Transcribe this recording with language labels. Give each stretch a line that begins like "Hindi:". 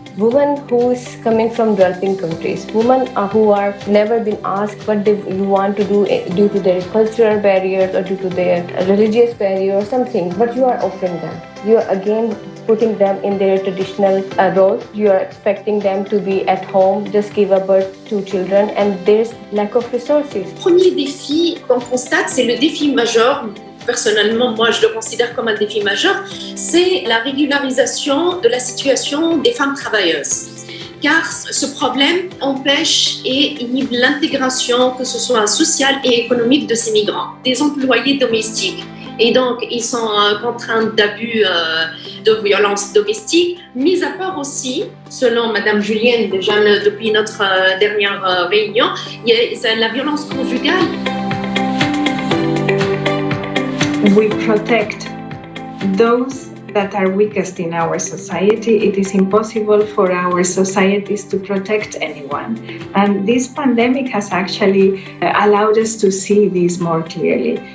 English: Women who is coming from developing countries, women who are never been asked what they want to do due to their cultural barriers or due to their religious barrier or something, but you are offering them. You are again putting them in their traditional role. You are expecting them to be at home, just give a birth to children, and there's lack of resources.
French: Premier défi qu'on constate, c'est le défi majeur. Personnellement, moi, je le considère comme un défi majeur, c'est la régularisation de la situation des femmes travailleuses. Car ce problème empêche et inhibe l'intégration, que ce soit sociale et économique de ces migrants, des employés domestiques. Et donc, ils sont contraints d'abus de violence domestique, mis à part aussi, selon Madame Julienne, déjà depuis notre dernière réunion, c'est la violence conjugale.
English: We protect those that are weakest in our society. It is impossible for our societies to protect anyone. And this pandemic has actually allowed us to see this more clearly.